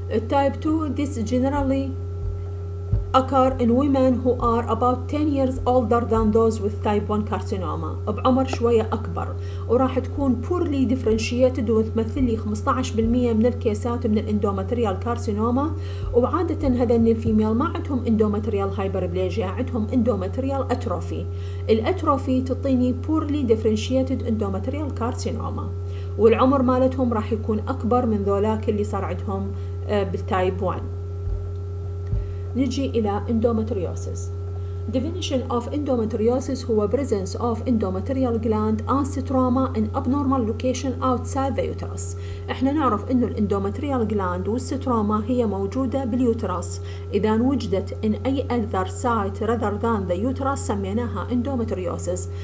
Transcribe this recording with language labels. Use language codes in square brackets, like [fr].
[en] Type 2 this generally occur in women who are about 10 years older than those with type 1 carcinoma، [ar] بعمر شوية أكبر، وراح تكون [en] poorly differentiated [ar] وتمثل لي 15% من الكيسات من الاندومتريال كارسينوما. وعادة هذين الفيميل ما عندهم اندومتريال هايبربليجيا، عندهم اندومتريال اتروفي. الاتروفي تعطيني poorly differentiated اندومتريال كارسينوما، والعمر مالتهم راح يكون أكبر من ذولاك اللي صار عندهم بالتايب 1. نجي إلى endometriosis. [en] Definition of endometriosis [ar] هو [en] presence of endometrial gland as trauma in abnormal location outside the uterus. [ar] احنا نعرف انه الاندومتريال gland والستروما هي موجودة باليوترس. إذا وجدت [en] in أي other site rather than the uterus [ar] سميناها [en] endometriosis.